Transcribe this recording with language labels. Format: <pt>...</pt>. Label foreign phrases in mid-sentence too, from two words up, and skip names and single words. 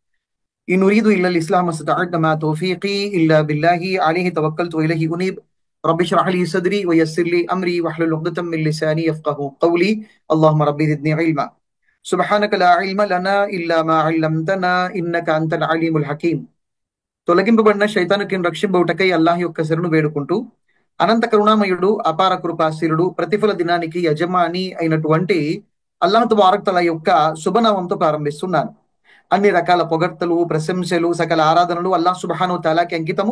<ar>إن أريد إلا الإسلام ما استطعت ما توفيقي إلا بالله عليه توكلت وإليه أنيب رب اشرح لي صدري ويسر لي أمري واحلل عقدة من لساني يفقه قولي اللهم رب زدني علما سبحانك لا علم لنا إلا ما علمتنا إنك أنت العليم الحكيم</ar> <te>తొలగింపబడిన శైతానుకి రక్షింపబడుటకై అల్లాహ్ యొక్క శరణు వేడుకుంటూ అనంత కరుణామయుడు అపార కృపాశీలుడు ప్రతిఫల దినానికి యజమాని అయినటువంటి</te> <ar>الله تبارك تعالى</ar> <te>యొక్క శుభనామంతో ప్రారంభిస్తున్నాను. అన్ని రకాల పొగడ్తలు, ప్రశంసలు, సకల ఆరాధనలు</te> <ar>الله سبحانه تعالى</ar> <te>అంకితము.</te>